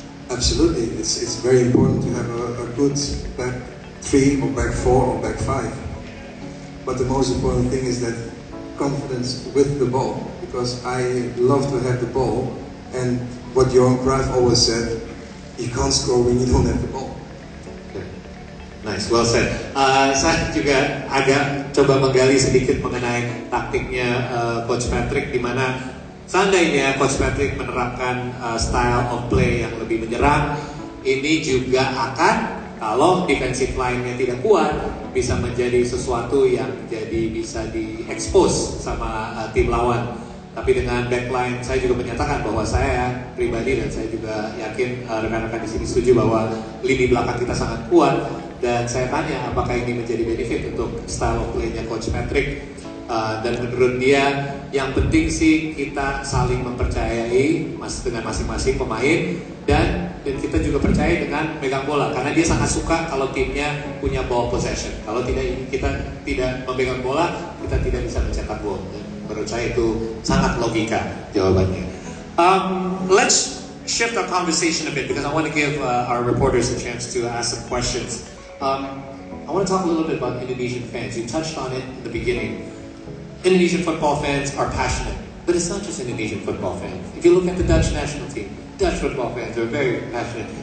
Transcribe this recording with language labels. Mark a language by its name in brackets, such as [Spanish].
[English] Absolutely, it's very important to have a good back three or back four or back five. But the most important thing is that confidence with the ball, because I love to have the ball, and what Johan Cruyff always said, you can't score when you don't have the ball. Nice, well said. [Indonesian] Saya juga agak coba menggali sedikit mengenai taktiknya Coach Patrick, di mana seandainya Coach Patrick menerapkan style of play yang lebih menyerang, ini juga akan, kalau defensive line-nya tidak kuat, bisa menjadi sesuatu yang jadi bisa di-expose sama tim lawan. Tapi dengan backline, saya juga menyatakan bahwa saya pribadi dan saya juga yakin rekan-rekan di sini setuju bahwa lini belakang kita sangat kuat. Dan saya tanya apakah ini menjadi benefit untuk style of play-nya Coach Patrick. Dan menurut dia, yang penting sih kita saling mempercayai dengan masing-masing pemain, dan kita juga percaya dengan megang bola, karena dia sangat suka kalau timnya punya ball possession. Kalau kita tidak memegang bola, kita tidak bisa mencetak gol. Dan menurut saya itu sangat logika jawabannya. [English] Let's shift our conversation a bit because I want to give our reporters a chance to ask some questions. I want to talk a little bit about Indonesian fans. You touched on it in the beginning. Indonesian football fans are passionate, but it's not just Indonesian football fans. If you look at the Dutch national team, Dutch football fans are very passionate.